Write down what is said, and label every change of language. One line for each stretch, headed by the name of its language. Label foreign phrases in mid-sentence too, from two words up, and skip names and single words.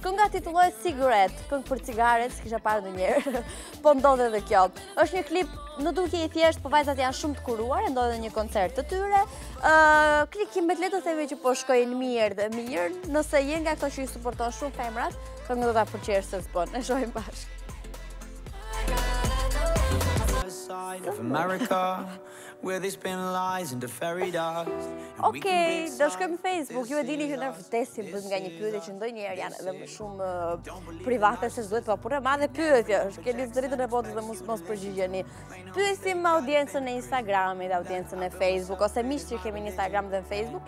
Albanian: Kënga titullohet Cigarette, këngë për cigaret, s'kisha parë ndonjëherë, po ndodhe edhe kjo. Është një klip në duke i thjesht, po vajzat janë shumë të kuruar, ndodhe një koncert të tyre. Klikimet le të themi që po shkojnë mirë dhe mirë, nëse je nga këto që i suporton shumë femrat, këngën do ta përqesh se s'bën. Ne shohim bashkë.
English: Of America, where they spin lies into fairy dust.
Albanian: Okej, do shkojmë në Facebook. Ju e dini që ne vdesim nga një pyetje që ndonjëherë janë edhe më shumë private se ç'duhet, por e madhe pyetje është. Keni të drejtën e votës dhe mos përgjigjeni. Pyesim audiencën e Instagramit, audiencën e Facebook ose miqtë që kemi në Instagram dhe në Facebook.